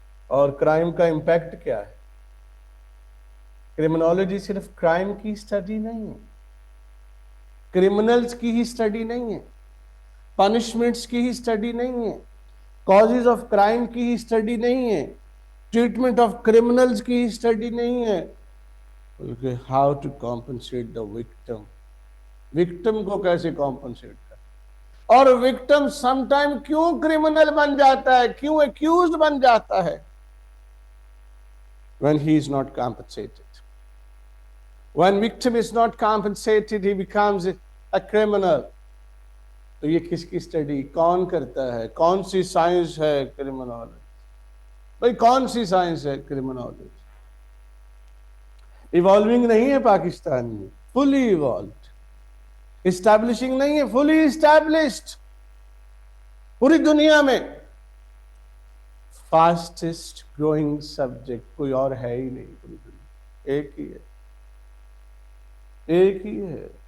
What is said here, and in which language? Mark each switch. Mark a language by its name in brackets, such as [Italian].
[Urdu] اور کرائم کا امپیکٹ کیا ہے؟ کرمنالوجی صرف کرائم کی اسٹڈی نہیں ہے، کرمنلز کی ہی اسٹڈی نہیں ہے، پنشمنٹس کی ہی اسٹڈی نہیں ہے، کازز آف کرائم کی ہی اسٹڈی نہیں ہے، ٹریٹمنٹ آف کرمنلز کی ہی اسٹڈی نہیں ہے، بلکہ [English] How to compensate the victim. [Urdu] Victim کو کیسے کمپنسیٹ کریں، اور وکٹم سم ٹائم کیوں کرمنل بن جاتا ہے، کیوں ایکیوزڈ بن جاتا ہے [English] when he is not compensated. When victim is not compensated, he becomes a criminal. [Urdu] تو یہ کس کی اسٹڈی کون کرتا ہے؟ کون سی سائنس ہے کرمنالوجی؟ بھائی کون سی سائنس ہے کرمنالوجی؟ ایوالونگ نہیں ہے پاکستان میں، فلی ایوالوڈ. اسٹیبلشنگ نہیں ہے، فلی اسٹیبلشڈ. پوری دنیا میں فاسٹسٹ گروئنگ سبجیکٹ کوئی اور ہے ہی نہیں پوری دنیا، ایک ہی ہے، ایک ہی ہے.